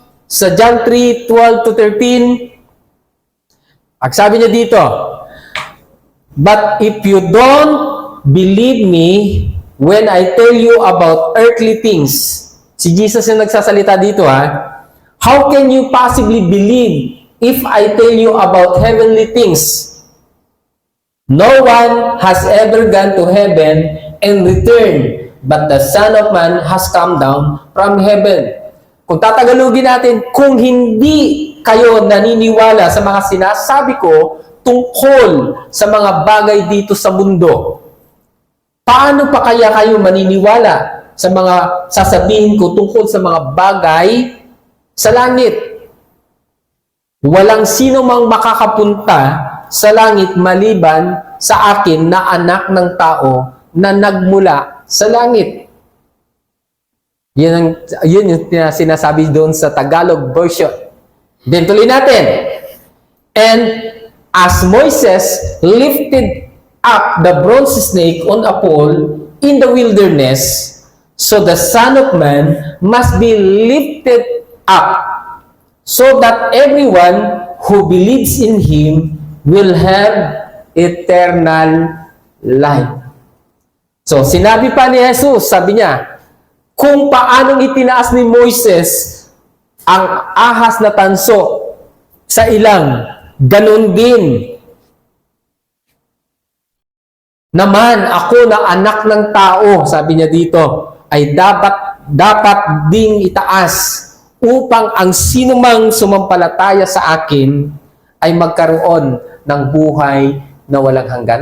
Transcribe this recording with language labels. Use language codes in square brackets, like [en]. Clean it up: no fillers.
[tl] Sa John 3:12-13, ang sabi niya dito, [en] but if you don't believe me when I tell you about earthly things, [tl] si Jesus yung nagsasalita dito [en] how can you possibly believe if I tell you about heavenly things? No one has ever gone to heaven and returned, but the Son of Man has come down from heaven. [tl] Kung tatagalugin natin, kung hindi kayo naniniwala sa mga sinasabi ko tungkol sa mga bagay dito sa mundo, paano pa kaya kayo maniniwala sa mga sasabihin ko tungkol sa mga bagay sa langit? Walang sino mang makakapunta sa langit maliban sa akin na anak ng tao na nagmula sa langit. Yun yung sinasabi doon sa Tagalog version. Then tuloy natin. [en] And as Moses lifted up the bronze snake on a pole in the wilderness, so the Son of Man must be lifted up, so that everyone who believes in Him will have eternal life. [tl] So, sinabi pa ni Jesus, sabi niya, kung paanong itinaas ni Moises ang ahas na tanso sa ilang, ganun din naman ako na anak ng tao, sabi niya dito, ay dapat ding itaas upang ang sinumang sumampalataya sa akin ay magkaroon ng buhay na walang hanggan.